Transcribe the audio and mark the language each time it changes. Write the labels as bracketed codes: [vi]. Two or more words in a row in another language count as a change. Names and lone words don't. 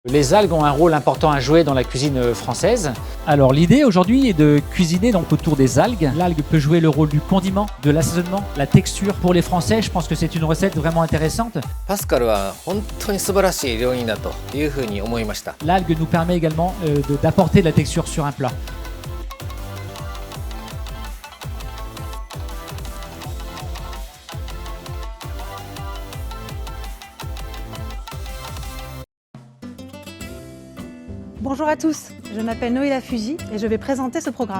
[fr] Les algues ont un rôle important à jouer dans la cuisine française. Alors l'idée aujourd'hui est de cuisiner donc autour des algues. L'algue peut jouer le rôle du condiment, de l'assaisonnement, la texture. Pour les Français, je pense que c'est une recette vraiment intéressante. [ja] パスカルは本当に素晴らしい料理人だというふうに思いました。 [fr] L'algue nous permet également d'apporter de la texture sur un plat. Bonjour à tous, je m'appelle Noéla Fuji et je vais présenter ce programme.